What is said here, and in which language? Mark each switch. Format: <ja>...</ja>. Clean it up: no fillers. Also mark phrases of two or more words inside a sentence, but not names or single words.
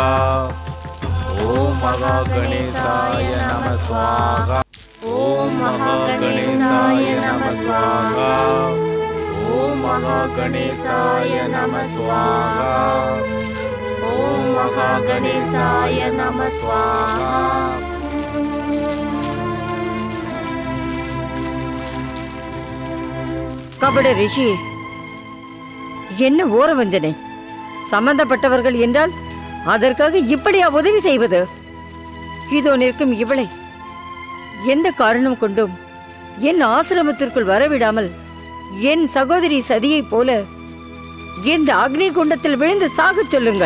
<sa>ओम महागणेशाय नमः स्वाहा। ओम महागणेशाय नमः स्वाहा। ओम महागणेशाय नमः स्वाहा। ओम महागणेशाय नमः स्वाहा।</sa> <ta>கபட ரிஷி, என்ன ஓர வஞ்சனை! சம்பந்தப்பட்டவர்கள் என்றால் அதற்காக இப்படியா உதவி செய்வது? இதோ நிற்கும் இவளை எந்த காரணம் கொண்டும் என் ஆசிரமத்திற்குள் வரவிடாமல் என் சகோதரி சதியைப் போல இந்த அக்னி குண்டத்தில் விழுந்து சாகச் சொல்லுங்கள்.</ta>